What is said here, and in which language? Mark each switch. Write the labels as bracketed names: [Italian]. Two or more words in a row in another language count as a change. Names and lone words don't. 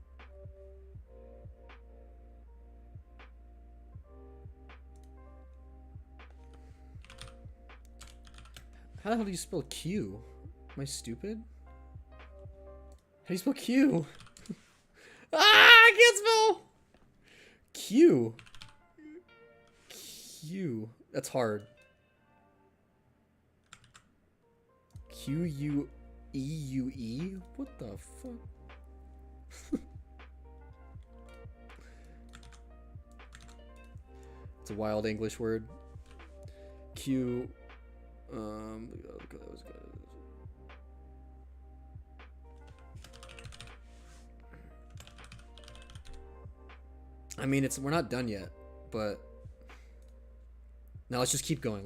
[English] How the hell do you spell Q? Am I stupid? How do you spell Q? Ah, I can't spell Q. Q. That's hard. Q-U-E-U-E? What the fuck? It's a wild English word. Q. Okay, that was good. I mean, we're not done yet, but now let's just keep going.